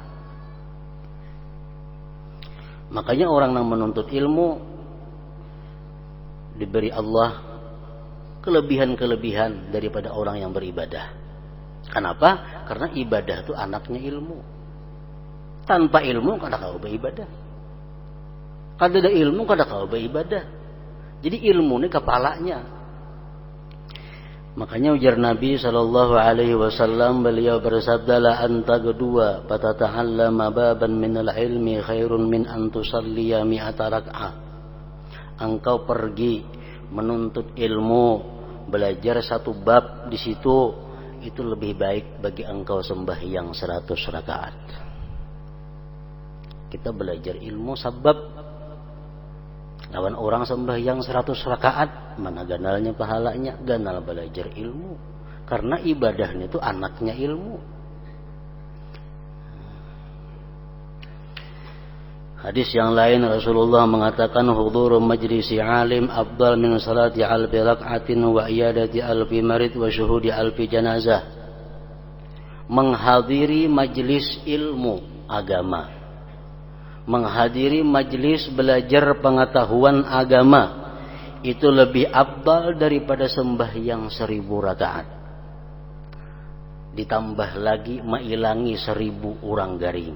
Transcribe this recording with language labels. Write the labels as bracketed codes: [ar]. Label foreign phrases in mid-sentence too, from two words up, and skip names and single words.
[id] Makanya orang yang menuntut ilmu diberi Allah kelebihan-kelebihan daripada orang yang beribadah. Kenapa? Karena ibadah itu anaknya ilmu. [bjn] Tanpa ilmu kada kau beribadah. Kada ada ilmu kada kau beribadah. [id] Jadi ilmu ini kepalanya. Makanya ujar Nabi SAW, beliau bersabda, [ar] لأن تغدو فتتعلم بابا من العلم خير من أن تصلي مائة ركعة. [id] Engkau pergi menuntut ilmu, belajar satu bab di situ, itu lebih baik bagi engkau sembahyang 100 rakaat. [bjn] Kita belajar ilmu sebab lawan orang sembahyang 100 rakaat, mana ganalnya pahalanya? Ganal belajar ilmu. [id] Karena ibadahnya itu anaknya ilmu. Hadis yang lain Rasulullah mengatakan [ar] حضور مجلس عالم أفضل من صلاة ألف ركعة وعيادة ألف مريض وشهود ألف جنازة. [id] Menghadiri majlis ilmu agama, menghadiri majlis belajar pengetahuan agama itu lebih afdal daripada sembahyang 1000 rakaat. [bjn] Ditambah lagi mailangi 1000 urang garing.